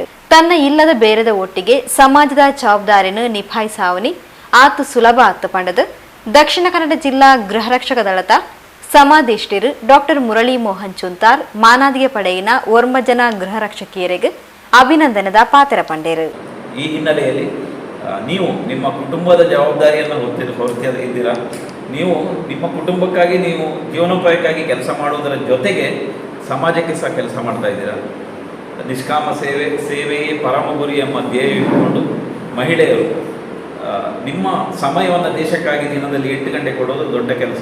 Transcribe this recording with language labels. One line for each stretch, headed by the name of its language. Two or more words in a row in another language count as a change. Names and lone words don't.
Tulu: ತನ್ನ ಇಲ್ಲದ ಬೇರೆದ ಒಟ್ಟಿಗೆ ಸಮಾಜದ ಜವಾಬ್ದಾರಿನ ನಿಭಾಯಿಸಾವನಿ ಆತು ಸುಲಭ ಆತು ಪಂಡದು ದಕ್ಷಿಣ ಕನ್ನಡ ಜಿಲ್ಲಾ ಗೃಹ ರಕ್ಷಕ ದಳದ ಸಮಾದೇಷ್ಟಿರು ಡಾಕ್ಟರ್ ಮುರಳಿ ಮೋಹನ್ ಚುಂತಾರ್ ಮಾನಾದಿಗೆ ಪಡೆಯಿನ 9 ಜನ ಗೃಹ ರಕ್ಷಕಿಯರಿಗೆ ಅಭಿನಂದನದ ಪಾತ್ರ ಪಂಡೇರು.
Kannada: ಈ ಹಿನ್ನೆಲೆಯಲ್ಲಿ ನೀವು ನಿಮ್ಮ ಕುಟುಂಬದ ಜವಾಬ್ದಾರಿಯನ್ನು ಹೊತ್ತಿದ್ದೀರಾ. ನೀವು ನಿಮ್ಮ ಕುಟುಂಬಕ್ಕಾಗಿ ನೀವು ಜೀವನೋಪಾಯಕ್ಕಾಗಿ ಕೆಲಸ ಮಾಡುವುದರ ಜೊತೆಗೆ ಸಮಾಜಕ್ಕೆ ಸಹ ಕೆಲಸ ಮಾಡ್ತಾ ಇದ್ದೀರಾ. ನಿಷ್ಕಾಮ ಸೇವೆಯೇ ಪರಮ ಗುರಿ ಎಂಬ ಧ್ಯೇಯ ಇಟ್ಟುಕೊಂಡು ಮಹಿಳೆಯರು ನಿಮ್ಮ ಸಮಯವನ್ನು ದೇಶಕ್ಕಾಗಿ ದಿನದಲ್ಲಿ 8 ಗಂಟೆ ಕೊಡೋದು ದೊಡ್ಡ ಕೆಲಸ.